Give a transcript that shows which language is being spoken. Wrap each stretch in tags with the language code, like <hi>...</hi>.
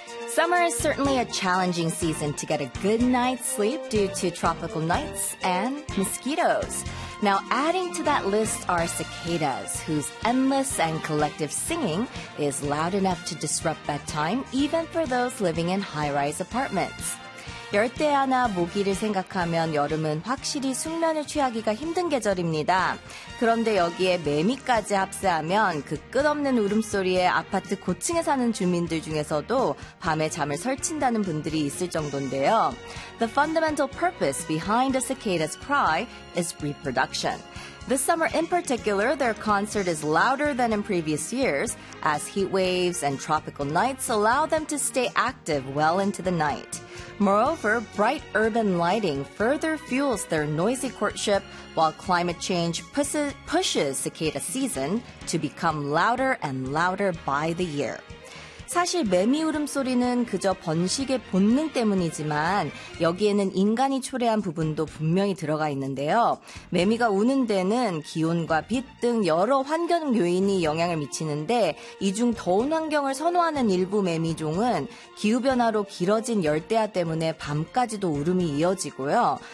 <en>Summer is certainly a challenging season to get a good night's sleep due to tropical nights and mosquitoes. Now, adding to that list are cicadas, whose endless and collective singing is loud enough to disrupt bedtime, even for those living in high-rise apartments.</en> <ko>열대야나 모기를 생각하면 여름은 확실히 숙면을 취하기가 힘든 계절입니다. 그런데 여기에 매미까지 합세하면 그 끝없는 울음소리에 아파트 고층에 사는 주민들 중에서도 밤에 잠을 설친다는 분들이 있을 정도인데요.</ko> <en>The fundamental purpose behind a cicada's cry is reproduction. This summer in particular, their concert is louder than in previous years, as heat waves and tropical nights allow them to stay active well into the night. Moreover, bright urban lighting further fuels their noisy courtship, while climate change pushes cicada season to become louder and louder by the year.</en> <ko>사실 매미 울음소리는 그저 번식의 본능 때문이지만 여기에는 인간이 초래한 부분도 분명히 들어가 있는데요. 매미가 우는 데는 기온과 빛 등 여러 환경 요인이 영향을 미치는데 이 중 더운 환경을 선호하는 일부 매미종은 기후변화로 길어진 열대야 때문에 밤까지도 울음이 이어지고요.</ko>